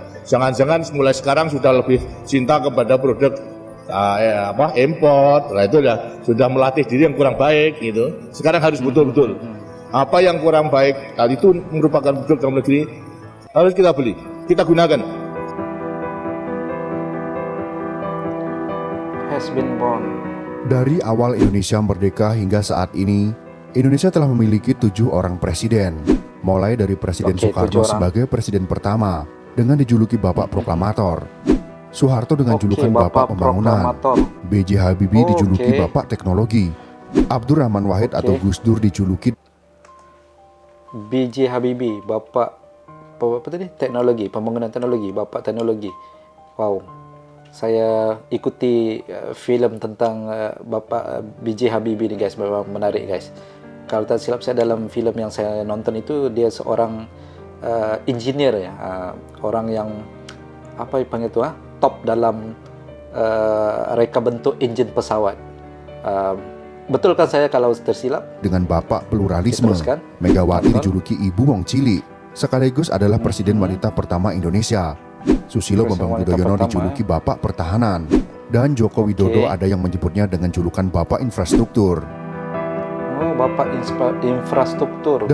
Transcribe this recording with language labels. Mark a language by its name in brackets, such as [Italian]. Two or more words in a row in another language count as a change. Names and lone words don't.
[Indonesian] Jangan-jangan mulai sekarang sudah lebih cinta kepada produk import. Nah, itu sudah melatih diri yang kurang baik gitu. Sekarang harus betul-betul apa yang kurang baik tadi itu merupakan produk dalam negeri harus kita beli, kita gunakan. [English] Has been born. [Indonesian] Dari awal Indonesia merdeka hingga saat ini, Indonesia telah memiliki 7 orang presiden, mulai dari Presiden Soekarno sebagai presiden pertama, dengan dijuluki Bapak Proklamator. Soeharto dengan julukan Bapak Pembangunan. B.J. Habibie dijuluki Bapak Teknologi. Abdurrahman Wahid atau Gus Dur dijuluki B.J. Habibie, Bapak apa tadi? Teknologi, pembangunan teknologi, Bapak Teknologi. Wow. [Malay] Saya ikuti filem tentang Bapak B.J. Habibie ni guys, memang menarik guys. Kalau tak silap saya, dalam filem yang saya nonton itu dia seorang engineer ya, orang yang apa dipanggil tu top dalam reka bentuk enjin pesawat. Betul kan saya kalau tersilap? [Indonesian] dengan Bapak Pluralisme. Diteruskan. Megawati dijuluki Ibu Wong Cilik, sekaligus adalah Presiden wanita pertama Indonesia. Susilo Bambang Yudhoyono dijuluki Bapak Pertahanan, dan Joko Widodo ada yang menyebutnya dengan julukan Bapak Infrastruktur. Oh, Bapak Infrastruktur.